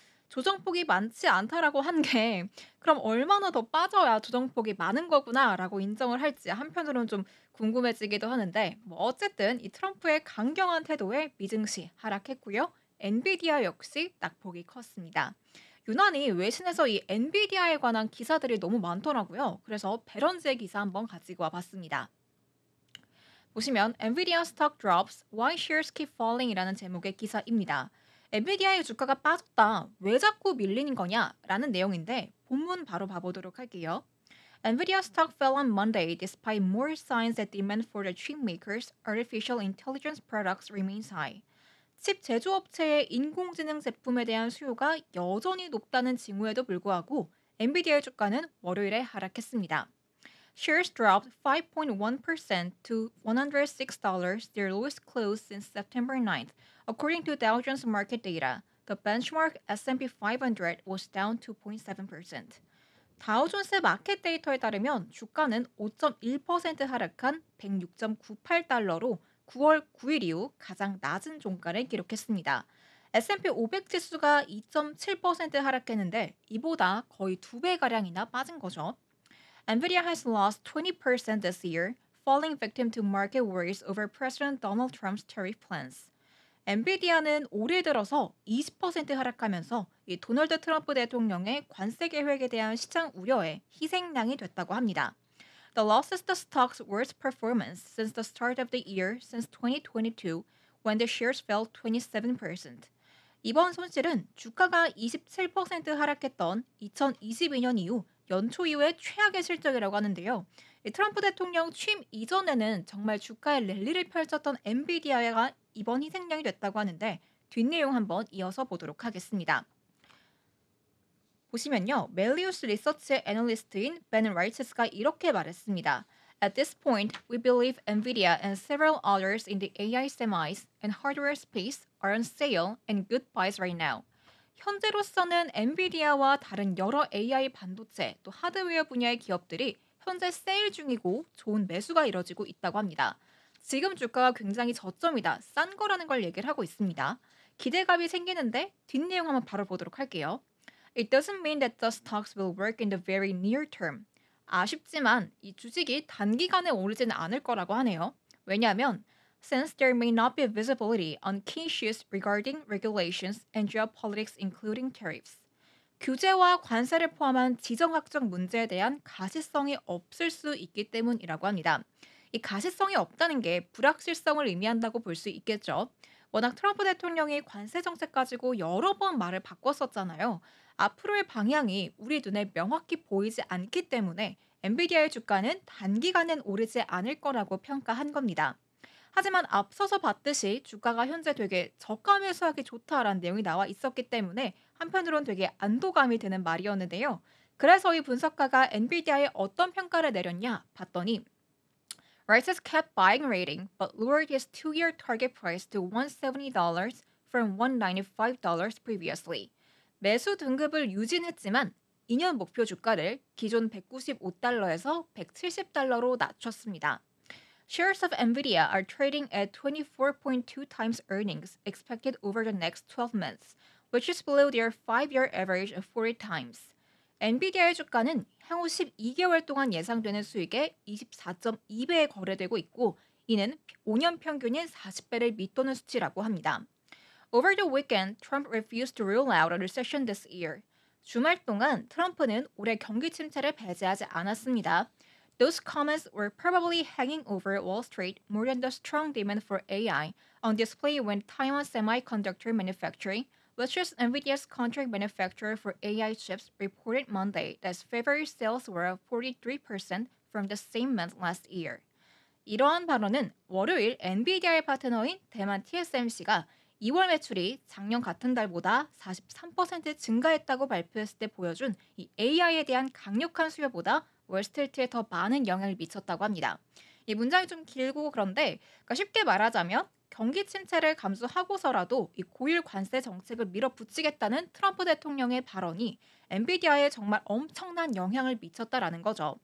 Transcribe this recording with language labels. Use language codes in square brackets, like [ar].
[ko] 조정폭이 많지 않다라고 한 게 그럼 얼마나 더 빠져야 조정폭이 많은 거구나라고 인정을 할지 한편으로는 좀 궁금해지기도 하는데 뭐 어쨌든 이 트럼프의 강경한 태도에 미증시 하락했고요. 엔비디아 역시 낙폭이 컸습니다. 유난히 외신에서 이 엔비디아에 관한 기사들이 너무 많더라고요. 그래서 베런즈의 기사 한번 가지고 와봤습니다. 보시면 [en] Nvidia stock drops, why shares keep falling [ko] 이라는 제목의 기사입니다. 엔비디아의 주가가 빠졌다. 왜 자꾸 밀리는 거냐? 라는 내용인데 본문 바로 봐보도록 할게요. [en] Nvidia stock fell on Monday despite more signs that demand for the chipmaker's artificial intelligence products remains high. [ko] 칩 제조업체의 인공지능 제품에 대한 수요가 여전히 높다는 징후에도 불구하고 엔비디아의 주가는 월요일에 하락했습니다. [en] Shares dropped 5.1% to $106, their lowest close since September 9th, according to Dow Jones market data. The benchmark S&P 500 was down 2.7%. [ko] 다우존스 마켓 데이터에 따르면 주가는 5.1% 하락한 106.98달러로 9월 9일 이후 가장 낮은 종가를 기록했습니다. S&P 500 지수가 2.7% 하락했는데 이보다 거의 2배가량이나 빠진 거죠. [en] Nvidia has lost 20% this year, falling victim to market worries over President Donald Trump's tariff plans. [ko] 엔비디아는 올해 들어서 20% 하락하면서 이 도널드 트럼프 대통령의 관세 계획에 대한 시장 우려에 희생양이 됐다고 합니다. [en] The loss is the stock's worst performance since the start of the year since 2022, when the shares fell 27%. [ko] 이번 손실은 주가가 27% 하락했던 2022년 이후 연초 이후의 최악의 실적이라고 하는데요. 이 트럼프 대통령 취임 이전에는 정말 주가의 랠리를 펼쳤던 엔비디아가 이번 희생양이 됐다고 하는데 뒷내용 한번 이어서 보도록 하겠습니다. 보시면요. 멜리우스 리서치의 애널리스트인 벤 라이츠스가 이렇게 말했습니다. [en] At this point, we believe Nvidia and several others in the AI semis and hardware space are on sale and good buys right now. [ko] 현재로서는 엔비디아와 다른 여러 AI 반도체 또 하드웨어 분야의 기업들이 현재 세일 중이고 좋은 매수가 이뤄지고 있다고 합니다. 지금 주가가 굉장히 저점이다, 싼 거라는 걸 얘기를 하고 있습니다. 기대감이 생기는데 뒷내용 한번 바로 보도록 할게요. [en] It doesn't mean that the stocks will work in the very near term. [ko] 아쉽지만 이 주식이 단기간에 오르지는 않을 거라고 하네요. 왜냐하면 [en] since there may not be visibility on key issues regarding regulations and geopolitics including tariffs. [ko] 규제와 관세를 포함한 지정학적 문제에 대한 가시성이 없을 수 있기 때문이라고 합니다. 이 가시성이 없다는 게 불확실성을 의미한다고 볼 수 있겠죠. 워낙 트럼프 대통령이 관세 정책 가지고 여러 번 말을 바꿨었잖아요. 앞으로의 방향이 우리 눈에 명확히 보이지 않기 때문에 엔비디아의 주가는 단기간엔 오르지 않을 거라고 평가한 겁니다. 하지만 앞서서 봤듯이 주가가 현재 되게 저가 매수하기 좋다라는 내용이 나와 있었기 때문에 한편으론 되게 안도감이 드는 말이었는데요. 그래서 이 분석가가 엔비디아에 어떤 평가를 내렸냐 봤더니 [en] Rises kept buying rating but lowered his two-year target price to $170 from $195 previously. [ko] 매수 등급을 유진했지만 2년 목표 주가를 기존 195달러에서 170달러로 낮췄습니다. [en] Shares of Nvidia are trading at 24.2 times earnings expected over the next 12 months, which is below their 5-year average of 40 times. [ko] 엔비디아의 주가는 향후 12개월 동안 예상되는 수익의 24.2배에 거래되고 있고 이는 5년 평균인 40배를 밑도는 수치라고 합니다. [en] Over the weekend, Trump refused to rule out a recession this year. [ko] 주말 동안 트럼프는 올해 경기 침체를 배제하지 않았습니다. [en] Those comments were probably hanging over Wall Street more than the strong demand for AI on display when Taiwan Semiconductor Manufacturing, which is NVIDIA's contract manufacturer for AI chips, reported Monday that February sales were up 43% from the same month last year. [ko] 이러한 발언은 월요일 엔비디아의 파트너인 대만 TSMC가 2월 매출이 작년 같은 달보다 43% 증가했다고 발표했을 때 보여준 이 AI에 대한 강력한 수요보다 월스트리트에 더 많은 영향을 미쳤다고 합니다. 이 문장이 좀 길고 그런데 그러니까 쉽게 말하자면 경기 침체를 감수하고서라도 이 고율 관세 정책을 밀어붙이겠다는 트럼프 대통령의 발언이 엔비디아에 정말 엄청난 영향을 미쳤다라는 거죠.